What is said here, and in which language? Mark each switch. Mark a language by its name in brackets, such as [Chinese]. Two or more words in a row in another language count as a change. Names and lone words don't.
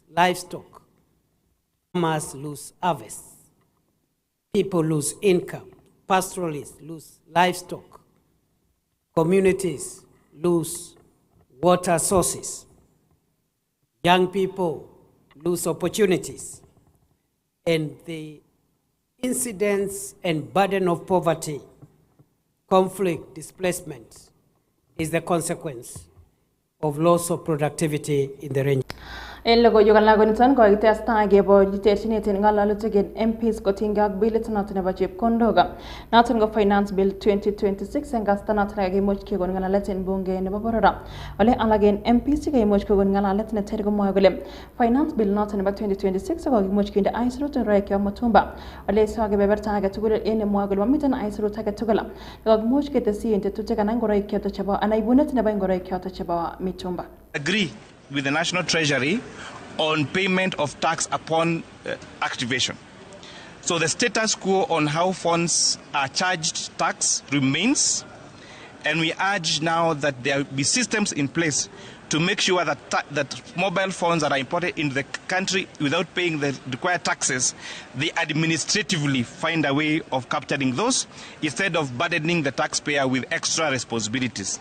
[English] livestock, farmers lose harvest, people lose income, pastoralists lose livestock, communities lose water sources, young people lose opportunities, and the incidence and burden of poverty, conflict, displacement is the consequence of loss of productivity in the range. [Kalenjin] En logoiywek alak koniton kokitestai keborchi terchinet en ng'alalutik en MPs kotinygei ak bilit noton nebo chepkondok noton ko Finance Bill 2026 en kasarta noton kakimuch kekon ng'alalet en bunge nebo boror. Ole alak en MPs chekaimuch kokon ng'alalet neter komwoe kole Finance Bill noton nebo 2026 kokimuch kinde aisurut ngoroik chebo mutumba. Ole iso kebeberta age tugul en nemwoe kole mamiten aisurut age tugul kokimuch ketesyi en tetutik anan ngoroik choton chebo anan ibunet nebo ngoroik choton chebo mitumba. [English] Agree with the National Treasury on payment of tax upon activation. So the status quo on how funds are charged tax remains, and we urge now that there be systems in place to make sure that mobile phones that are imported into the country without paying the required taxes, they administratively find a way of capturing those instead of burdening the taxpayer with extra responsibilities.